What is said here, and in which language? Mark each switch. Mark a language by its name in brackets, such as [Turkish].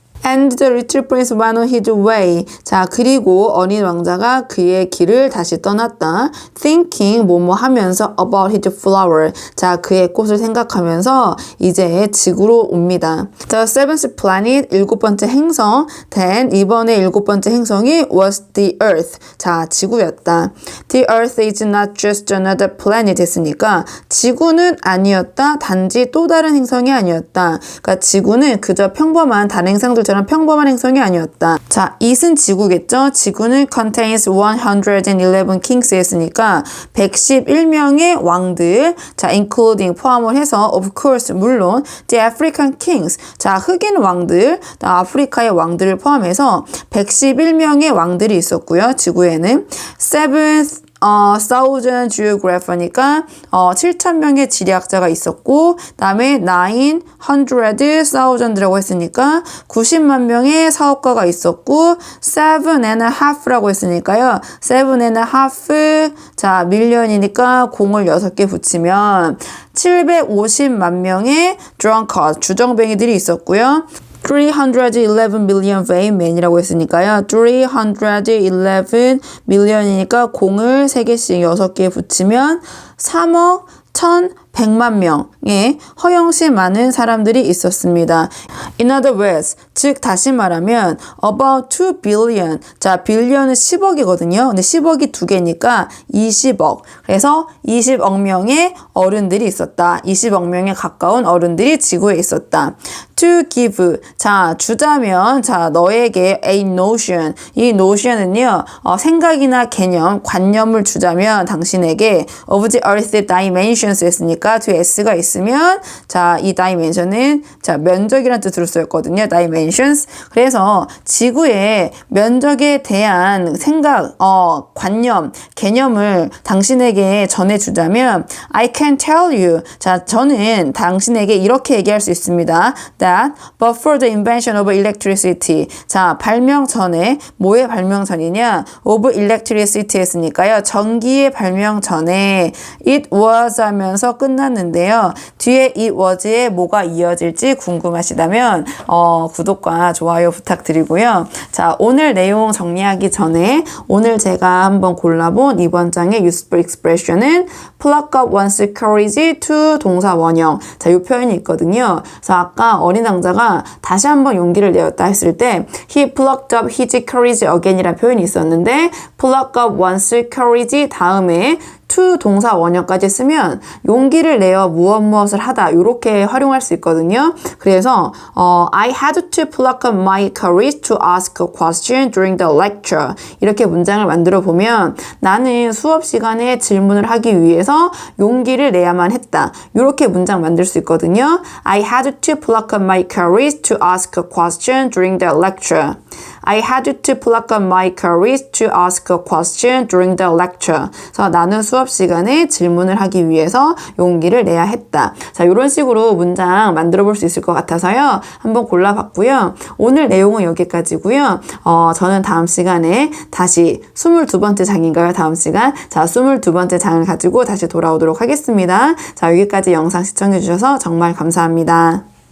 [English] And the little prince went on his way. [Korean] 자, 그리고 어린 왕자가 그의 길을 다시 떠났다. [English] Thinking [Korean] 뭐뭐 하면서 [English] about his flower. [Korean] 자, 그의 꽃을 생각하면서 이제 지구로 옵니다. [English] The seventh planet, [Korean] 일곱 번째 행성. [English] Then [Korean] 이번에 일곱 번째 행성이 [English] was the earth. [Korean] 자, 지구였다. [English] The earth is not just another planet [Korean] 했으니까 지구는 아니었다. 단지 또 다른 행성이 아니었다. 그러니까 지구는 그저 평범한 다른 행성들처럼 평범한 행성이 아니었다. 자, it은 지구겠죠? 지구는 contains 111 kings 했으니까 111명의 왕들, 자, including 포함을 해서 [English] of course [Korean] 물론 [English] the African kings, [Korean] 자, 흑인 왕들, 아프리카의 왕들을 포함해서 111명의 왕들이 있었고요. 지구에는 seventh thousand geographer니까 7,000명의 지리학자가 있었고 그다음에 900,000라고 했으니까 90만 명의 사업가가 있었고 7.5라고 했으니까요. 7.5 자, 밀리언이니까 공을 6개 붙이면 750만 명의 drunkard 주정뱅이들이 있었고요. 311 million vain men이라고 했으니까요. 311 million이니까 공을 3개씩 6개 붙이면 3억 1,100만 명의 허영시 많은 사람들이 있었습니다. In other words, 즉 다시 말하면 about 2 billion. 자, billion은 10억이거든요. 근데 10억이 2개니까 20억. 그래서 20억 명의 어른들이 있었다. 20억 명에 가까운 어른들이 지구에 있었다. [English] To give. [Korean] 자, 주자면 자, 너에게 [English] a notion. [Korean] 이 notion은요. 생각이나 개념, 관념을 주자면 당신에게 [English] of the earth's dimensions [Korean] 했으니까 뒤에 s가 있으면 자, 이 dimension은 자, 면적이라는 뜻으로 쓰였거든요. [English] dimensions. [Korean] 그래서 지구의 면적에 대한 생각, 관념, 개념을 당신에게 전해주자면 [English] I can tell you. [Korean] 자, 저는 당신에게 이렇게 얘기할 수 있습니다. [English] That but for the invention of electricity. [Korean] 자, 발명 전에 뭐의 발명 전이냐? [English] of electricity 했으니까요. [Korean] 전기의 발명 전에 it was 하면서 끝났는데요. 뒤에 [English] it was [Korean] 에 뭐가 이어질지 궁금하시다면 구독과 좋아요 부탁드리고요. 자, 오늘 내용 정리하기 전에 오늘 제가 한번 골라본 이번 장의 useful expression은 pluck up one's courage to 동사 원형. 자, 이 표현이 있거든요. 그래서 아까 어린 왕자가 다시 한번 용기를 내었다 했을 때 [English] he plucked up his courage again [Korean] 이라는 표현이 있었는데 pluck up one's courage 다음에 to 동사 원형까지 쓰면 용기를 내어 무엇을 하다 이렇게 활용할 수 있거든요. [English] 그래서 I had to pluck up my courage to ask a question during the lecture. [Korean] 이렇게 문장을 만들어 보면 나는 수업 시간에 질문을 하기 위해서 용기를 내야만 했다. 이렇게 문장 만들 수 있거든요. [English] I had to pluck up my courage to ask a question during the lecture. I had to pluck up my courage to ask a question during the lecture. [Korean] 그래서 나는 수업 시간에 질문을 하기 위해서 용기를 내야 했다. 자, 이런 식으로 문장 만들어 볼 수 있을 것 같아서요. 한번 골라봤고요. 오늘 내용은 여기까지고요. 저는 다음 시간에 다시 22번째 장인가요? 다음 시간. 자, 22번째 장을 가지고 다시 돌아오도록 하겠습니다. 자, 여기까지 영상 시청해 주셔서 정말 감사합니다.